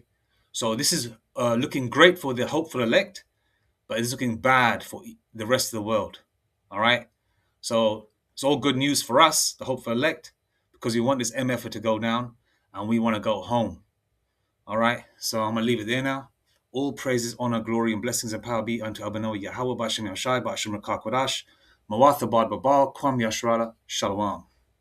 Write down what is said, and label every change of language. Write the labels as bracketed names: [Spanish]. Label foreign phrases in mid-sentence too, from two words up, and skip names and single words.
[English] So this is looking great for the hopeful elect, but it's looking bad for the rest of the world. All right. So it's all good news for us, the hopeful elect, because we want this MF to go down and we want to go home. All right. So I'm going to leave it there now. All praises, honor, glory, and blessings and power be unto Abano Yahweh Bashem Yashai Bashem Rakakwadash Mawatha Bad Babal Kwam Yashrala Shalom.